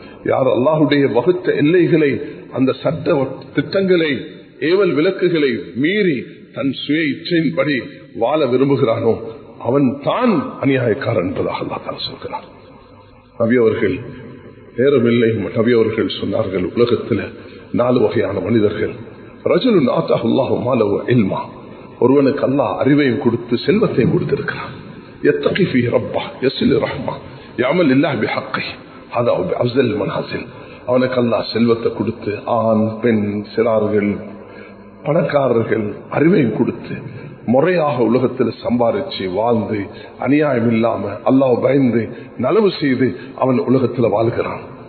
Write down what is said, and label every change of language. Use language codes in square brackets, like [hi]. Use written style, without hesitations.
[ta] யார் அல்லாஹ்வுடைய வகுத்த எல்லைகளை, அந்த சட்ட திட்டங்களை, ஏவல் விலக்குகளை மீறி தன் சுய இச்சையின்படி வாழ விரும்புகிறானோ அவன் தான் அநியாயக்காரன் என்பதாக அல்லாஹ் தான் சொல்கிறார். நபி அவர்கள் நேரமில்லை, நபி அவர்கள் சொன்னார்கள், உலகத்தில் 4 வகையான மனிதர்கள். [ar] ரஜுலுன் ஆத்தாஹு அல்லாஹு மாலஹு இல்மா. [ta] ஒருவனுக்கு அல்லாஹ் அறிவையும் கொடுத்து செல்வத்தையும் கொடுத்திருக்கிறான். [ar] يتقي فيه ربه يصل رحمه يعمل لله بحقه هذا هو بأفضل المنازل. [ta] அவனுக்கு அல்லாஹ் செல்வத்தை கொடுத்து ஆண் பெண் சிறார்கள் பணக்காரர்கள் அறிவையும் கொடுத்து முறையாக உலகத்தில் சம்பாதிச்சு வாழ்ந்து அநியாயம் இல்லாம அல்லாஹ் பயந்து நலவு செய்து அவன் உலகத்தில் வாழ்கிறான்.